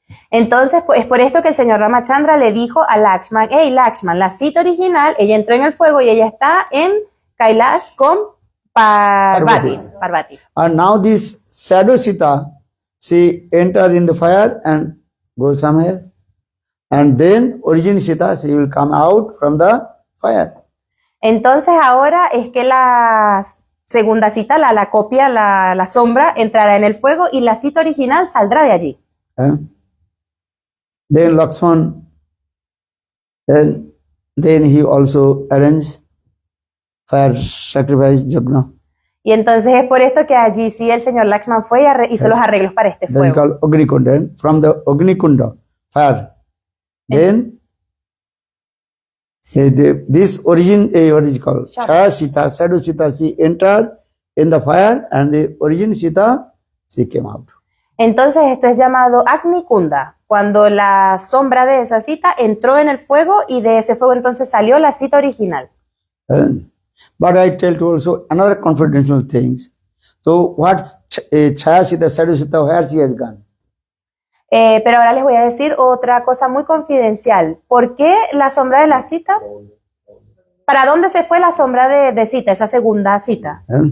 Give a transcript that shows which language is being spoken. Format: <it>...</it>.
<es>Entonces, es por esto que el señor Ramachandra le dijo a Lakshman, hey Lakshman, la cita original, ella entró en el fuego y ella está en Kailash con Parvati.</es> <en>And now this shadow Sita, she entered in the fire and goes somewhere. And then origin Sita, she will come out from the fire.</en> <es>Entonces ahora es que la segunda cita, la copia, la sombra, entrará en el fuego y la cita original saldrá de allí.</es> <en>Then Lakshman, and then he also arranged fire sacrifice yagna.</en> <es>Y entonces es por esto que allí sí el señor Lakshman fue y hizo los arreglos para este</es> <en>That is</en> <es>fuego.</es> <en>called Agnikunda. And from the Agnikunda fire, then this origin, what is called Chaya Sita, Shadow Sita, she entered in the fire, and the origin Sita, she came out.</en> <es>Entonces esto es llamado Agni Kunda, cuando la sombra de esa cita entró en el fuego y de ese fuego entonces salió la cita original.</es> <en>But I tell you also another confidential things. So what's Chaya Sita, Shadow Sita, where she has gone?</en> <es>Pero ahora les voy a decir otra cosa muy confidencial. ¿Por qué la sombra de la cita? ¿Para dónde se fue la sombra de cita, esa segunda cita?</es>